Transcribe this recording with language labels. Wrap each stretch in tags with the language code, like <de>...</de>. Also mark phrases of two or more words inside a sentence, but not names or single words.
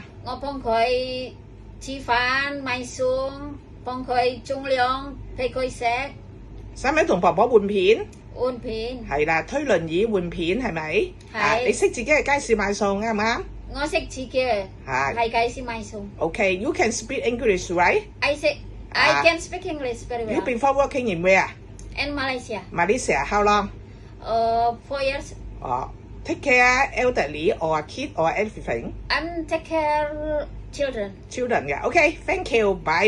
<yue>我幫佢煮飯、買餸，幫佢沖涼，俾佢食。使唔使同婆婆換片？換片。係啦，推輪椅換片係咪？係。你識自己去街市買餸啱唔啱？我識自己喺街市買餸。</yue> <en>Okay, you can speak English, right? I can speak English very well. You before working in where? In Malaysia. Malaysia, how long? 4 years. Take care elderly or kid or everything? I'm take care children. Children, yeah. Okay, thank you. Bye bye.</en>